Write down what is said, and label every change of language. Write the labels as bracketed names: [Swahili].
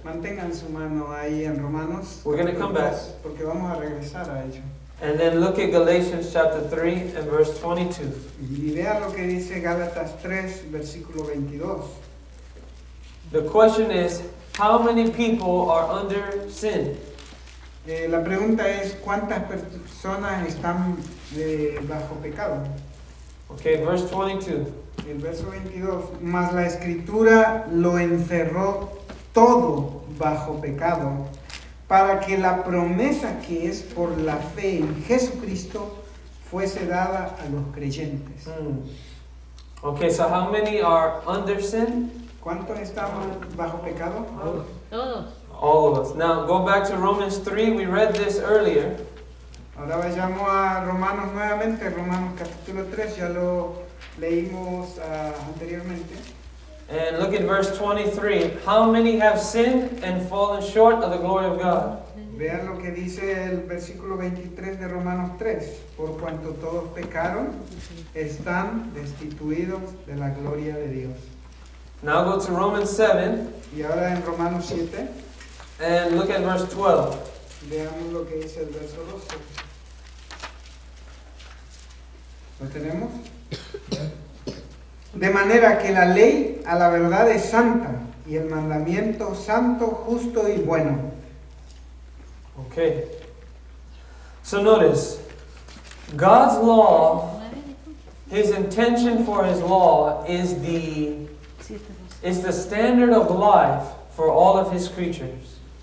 [Spanish] Mantengan su mano ahí en Romanos. [English] We're going to come back. [Spanish] Porque vamos a regresar a ello. [English] And then look at Galatians chapter 3 and verse 22. [Spanish] Y vean lo que dice Gálatas 3, versículo 22. [English] The question is, how many people are under sin? [Spanish] La pregunta es, ¿cuántas personas están bajo pecado? [English] Okay, verse 22. [Spanish] El verso 22, mas la Escritura lo encerró todo bajo pecado, para que la promesa que es por la fe en Jesucristo fuese dada a los creyentes. [English] Okay, so how many are under sin? [Spanish] ¿Cuántos estamos bajo pecado? Todos. [English] All of us. Now go back to Romans 3. We read this earlier. [Spanish] Ahora vayamos a Romanos nuevamente, Romanos capítulo 3, ya lo leímos anteriormente. [English] And look at verse 23. How many have sinned and fallen short of the glory of God? [Spanish] Vean lo que dice el versículo 23 de Romanos 3. Por cuanto todos pecaron, están destituidos de la gloria de Dios. [English] Now go to Romans 7. [Spanish] Y ahora en Romanos 7. [English] And look at verse 12. [Spanish] Veamos lo que dice el verso 12. ¿Lo tenemos? De manera que la ley a la verdad es santa y el mandamiento santo, justo y bueno. [English] Okay. So notice, God's law, His intention for His law is the standard of life for all of His creatures.